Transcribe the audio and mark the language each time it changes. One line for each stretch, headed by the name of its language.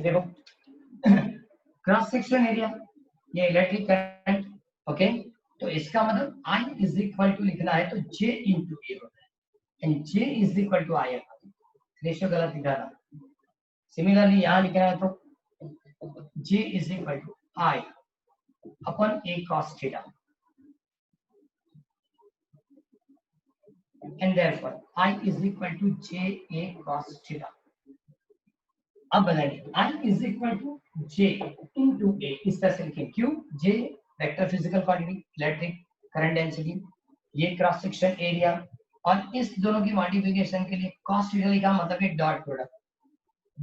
Hindi: देखो cross section area, ये electric current, okay, तो इसका मतलब I = लिखना है तो J × A होता है, एंड J = I। रेशियो गलत लिखा था। सिमिलरली यहाँ लिखना है तो J =
English: I upon A cos theta, and therefore I is equal to J A cos theta.
Hindi: अब बनाइए
English: I is equal to J into A,
Hindi: इस तरह से लिखें, क्यों? J vector physical quantity, electric current density, ये क्रॉस सेक्शन एरिया, और इस दोनों की मल्टीप्लिकेशन के लिए cos थीटा लिखा, मतलब कि डॉट प्रोडक्ट।